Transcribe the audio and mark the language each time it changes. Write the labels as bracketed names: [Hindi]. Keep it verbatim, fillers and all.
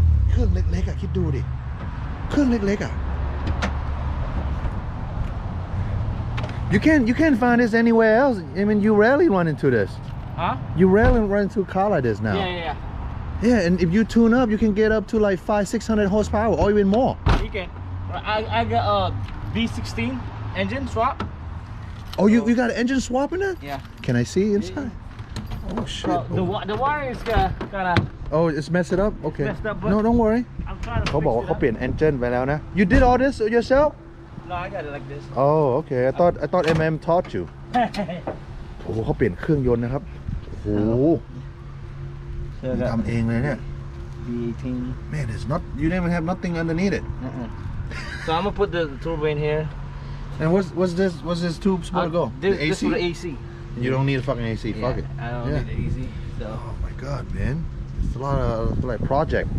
[Thai] เครื่องเล็กๆอ่ะคิดดูดิเครื่องเล็กๆอ่ะ [English] you can't you can't find this anywhere else I mean you rarely run into this Huh? you rarely run into a car like this now Yeah, yeah, yeah and if you tune up you can get up to like five six hundred horsepower or even more yeah. You can. I I got a V sixteen engine swap. oh you you got an engine swap in it Yeah. can I see inside oh shit Well, the wa- the wire is uh, kind of. oh it's messed it up okay Messed up, but- no don't worry I'm trying to. [Thai] เขาบอกว่าเขาเป ลี่ยน [English] engine [Thai] ไปแล้วนะ [English] you did all this yourself it up. No, I got it like this. oh okay I thought I thought mm taught you [Thai] โอ้โหเขาเปลี่ยนเครื่องยนต์นะครับโอ้โห [English] So I got [Thai] ทำเองเลยเนี่ย [English] V eighteen. man it's not you didn't even have nothing underneath it Uh-uh. So I'm gonna put the turbo in here. and what's what's this what's this tube supposed to go This, this for the A C. you don't need a fucking A C fuck yeah, it I don't Yeah. need the A C. So oh my god man it's a lot of it's like project